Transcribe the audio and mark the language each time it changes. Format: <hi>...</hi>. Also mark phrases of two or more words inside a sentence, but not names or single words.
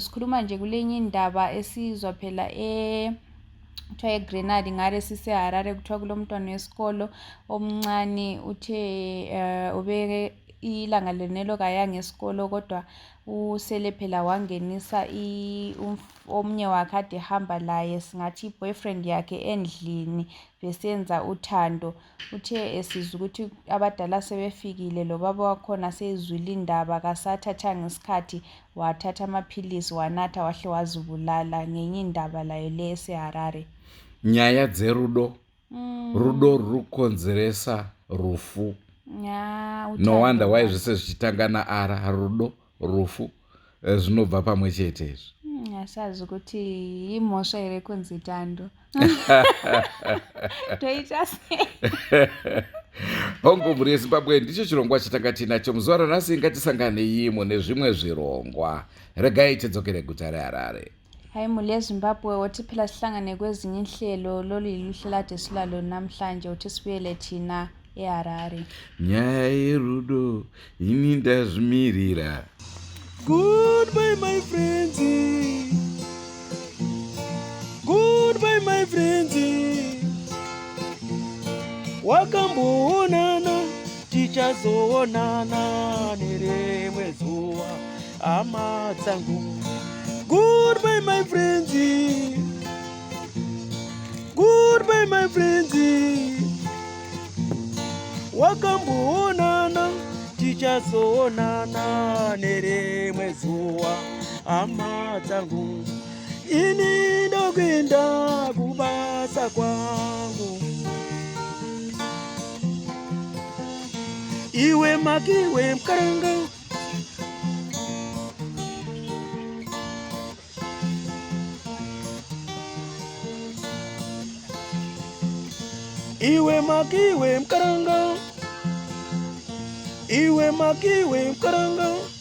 <nd>Sikhuluma nje kulenye indaba esizwa phela kuthiwa eGrenadi ngale siseHarare, kuthiwa kulo mntwana wesikolo omncane uthe ubeke ilanga lenelo kayanga esikolo, kodwa usele phela wangenisa omnye wakhe ade ehamba laye, singathi i-boyfriend yakhe endlini besenza uthando. Uthe esizwa ukuthi abadala sebefikile lobaba wakhona seyizwile indaba, kasathathanga isikhathi, wathatha amaphilisi wanatha wahle wazibulala. Ngenye indaba layo le eseHarare.</nd> <sn>Nyaya dzerudo, rudo rukonzeresa rufu.</sn> <en>No wonder why</en> <sn>zvese zvichitanga naara, rudo, rufu, zvinobva pamwe chete izvi.</sn> <nd>Asazi ukuthi</nd> <sn>imhosva here kunzi</sn> <nd>uthando.</nd> <sn>Toita sei? Hongu mhuri yeZimbabwe, ndicho chirongwa chatanga tinacho muzuva ranhasi. Ngatisangane imo nezvimwe zvirongwa. Regai tidzokere guta reHarare. Hayi mhuri yeZimbabwe,</sn> <nd>wothi phela sihlangane kwezinye inhlelo. Lolu yiluhlelo ade silalo namhlanje, wothi sibuyele thina eHarare.</nd> <sn>Nyaya yerudo ini ndazvimirira.</sn> <en>Goodbye my friends, goodbye my friends,</en> <sn>wakamboonana tichazoonana nerimwe zuva hama dzangu.</sn> <en>Goodbye my friends, goodbye my friends,</en> <sn>wakamboonana tichazoonana nerimwe zuva hama dzangu. Ini ndokuenda kubasa kwangu, iwe makiwe mkaranga, iwe makiwe mkaranga, iwe makiwe mkaranga.</sn>